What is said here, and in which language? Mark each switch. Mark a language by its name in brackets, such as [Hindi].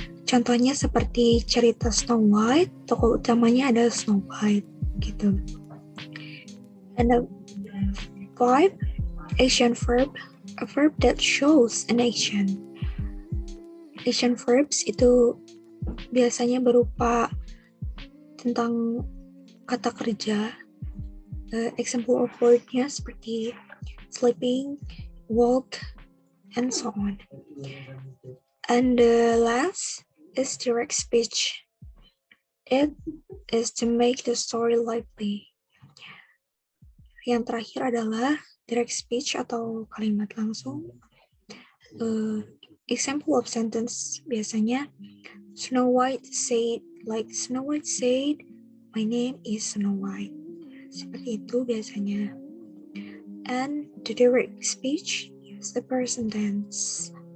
[Indonesian] Contohnya seperti cerita Snow White, tokoh utamanya adalah Snow White, gitu. [English] And the five, action verb, a verb that shows an action. [Indonesian] Action verbs itu biasanya berupa tentang kata kerja. [English] Example of word-nya seperti sleeping, walk, and so on. And the last is direct speech. It is to make the story lively. [Indonesian] Yang terakhir adalah direct speech atau kalimat langsung. [English] Example of sentence biasanya Snow White said, my name is Snow White. Seperti itu biasanya. And the direct speech is the present tense.